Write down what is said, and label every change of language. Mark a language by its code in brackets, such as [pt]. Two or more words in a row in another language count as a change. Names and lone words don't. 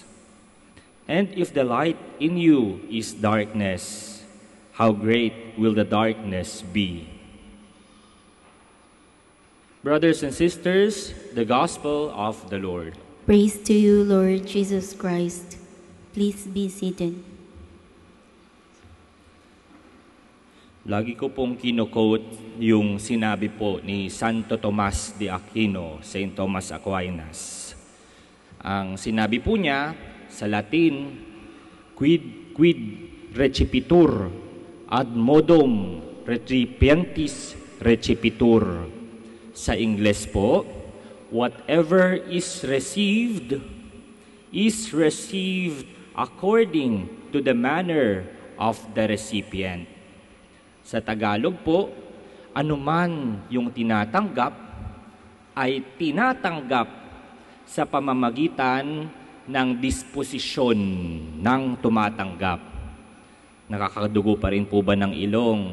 [en] And if the light in you is darkness, how great will the darkness be? Brothers and sisters, the Gospel of the Lord. Praise to you, Lord Jesus Christ. Please be seated. [tl] Lagi ko pong kino-quote yung sinabi po ni Santo Tomas de Aquino, Saint Thomas Aquinas. Ang sinabi po niya sa Latin, [la] quid recipitur ad modum recipientis recipitur. [tl] Sa Ingles po, [en] whatever is received according to the manner of the recipient. [tl] Sa Tagalog po, anuman yung tinatanggap ay tinatanggap sa pamamagitan ng disposisyon ng tumatanggap. Nakakadugo pa rin po ba ng ilong?